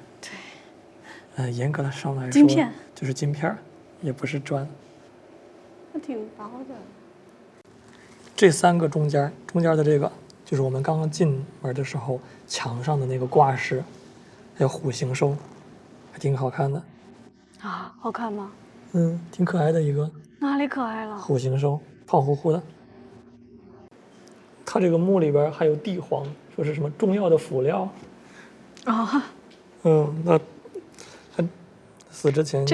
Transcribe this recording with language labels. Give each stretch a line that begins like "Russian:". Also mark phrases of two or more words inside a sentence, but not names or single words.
Chinese: 對。嚴格的上來說，金片就是金片，也不是磚。它挺薄的。這三個中間的這個，就是我們剛剛進門的時候牆上的那個掛飾，還有虎形獸，還挺好看的。啊，好看嗎？挺可愛的一個。哪裡可愛了？虎形獸，胖乎乎的。它這個墓裡邊還有地黃，說是什麼重要的輔料。那他死之前